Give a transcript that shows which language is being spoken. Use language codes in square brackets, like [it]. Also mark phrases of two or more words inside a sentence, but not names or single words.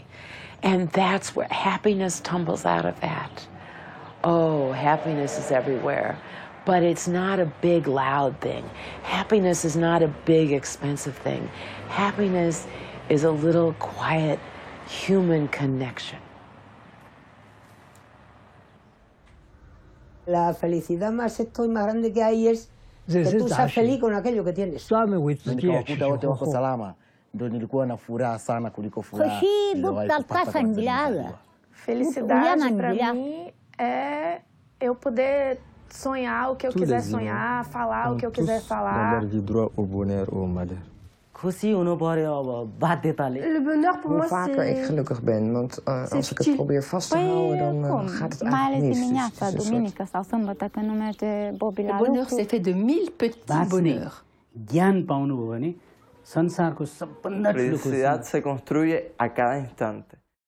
[en] And that's where happiness tumbles out of that. Oh, happiness is everywhere. But it's not a big, loud thing. Happiness is not a big, expensive thing. Happiness is a little quiet, human connection. [es] La felicidad más grande que hay es que tú seas feliz con aquello que tienes. [sw] Nikawakuta wote wako salama, ndio nilikuwa na furaha sana kuliko furaha. [pt] Felicidade para mim é eu poder sonhar o que eu quiser sonhar, falar o que eu quiser falar. [fr] Le bonheur pour moi c'est... [nl] Hoe vaker ik gelukkig ben, want als ik het probeer vast te houden, dan gaat het eigenlijk mis. [fr] Le bonheur c'est fait de 1000 petits bonheurs. [es] Felicidad se construye a cada instante.